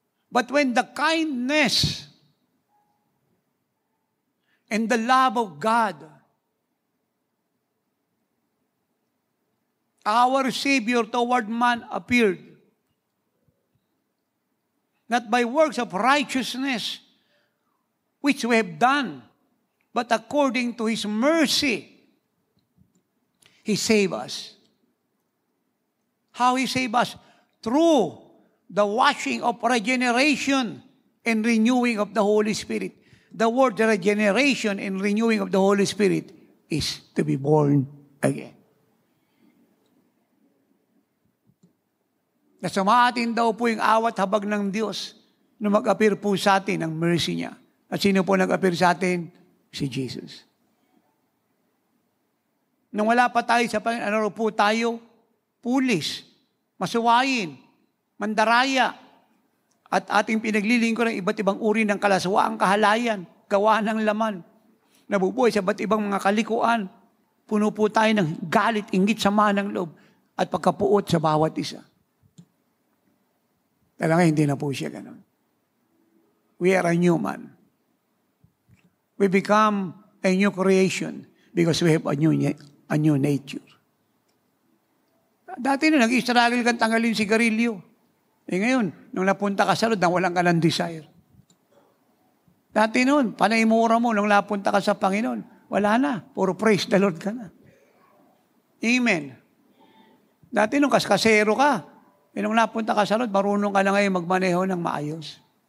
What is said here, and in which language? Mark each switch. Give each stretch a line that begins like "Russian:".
English: But when the kindness and the love of God, our Savior toward man appeared, not by works of righteousness, which we have done, but according to His mercy, He saved us. How He saved us? Through the washing of regeneration and renewing of the Holy Spirit. The word regeneration and renewing of the Holy Spirit is to be born again.
Filipino: Nasamatin daw po yung awat habag ng Diyos na mag-appear po sa atin ang mercy niya. At sino po nag-appear sa atin? Si Jesus. Nung wala pa tayo sa Panginoon, ano po tayo? Pulis, masuwayin, mandaraya, at ating pinaglilingkod ng iba't ibang uri ng kalaswaang kahalayan, gawa ng laman, nabubuhay sa iba't ibang mga kalikuan, puno po tayo ng galit, inggit, sama ng loob, at pagkapuot sa bawat isa. Talaga hindi na po siya ganun.
English: We are a new man. We become a new creation because we have a new nature.
Filipino: Dati na nag-struggle kang tanggalin sigarilyo. Ngayon, nung napunta ka sa Lord, walang ka ng desire. Dati noon, panaimura mo, nung napunta ka sa Panginoon, wala na. Puro
English: praise the Lord
Filipino: ka na. Amen. Dati nung kaskasero ka, nung napunta ka sa Lord, marunong ka na ngayon magmaneho ng maayos.